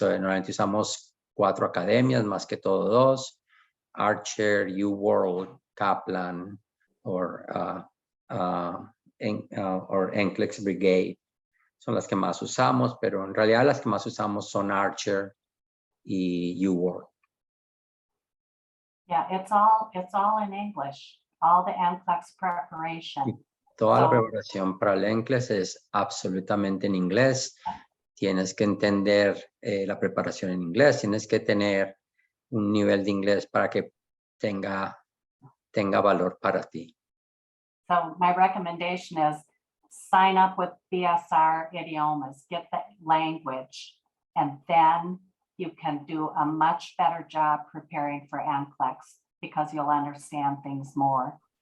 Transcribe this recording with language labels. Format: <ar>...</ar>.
<es>Normalmente usamos 4 academias, más que todo 2, Archer, UWorld, Kaplan, or NCLEX Brigade. Son las que más usamos, pero en realidad las que más usamos son Archer y UWorld.</es> <en>Yeah, it's all in English, all the NCLEX preparation.</en> <es>Toda la preparación para el NCLEX es absolutamente en inglés. Tienes que entender la preparación en inglés, tienes que tener un nivel de inglés para que tenga valor para ti.</es> <en>So my recommendation is sign up with BSR Idiomas, get the language, and then you can do a much better job preparing for NCLEX because you'll understand things more.</en>